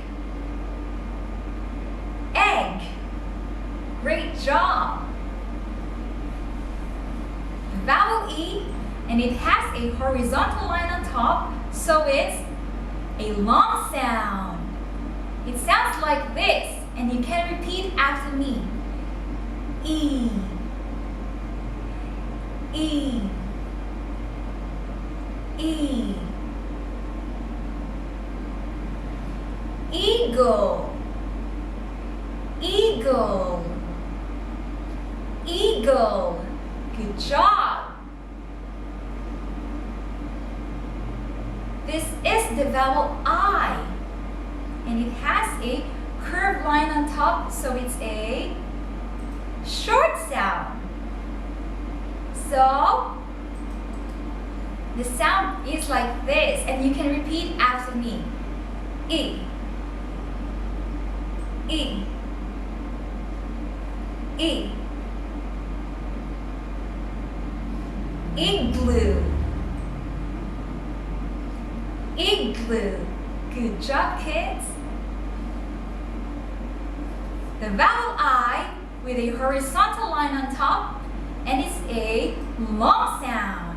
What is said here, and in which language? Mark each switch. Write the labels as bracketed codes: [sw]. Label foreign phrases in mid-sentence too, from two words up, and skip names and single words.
[en] Egg. Great job. Vowel E, and it has a horizontal line on top, so it's a long sound. It sounds like this, and you can repeat after me. E. E. E. Eagle. Eagle. Eagle. Good job. This is the vowel I, and it has a curved line on top, so it's a short sound. So the sound is like this, and you can repeat after me. E. E. E. Igloo. Igloo. Good job, kids. The vowel I with a horizontal line on top, and it's a long sound.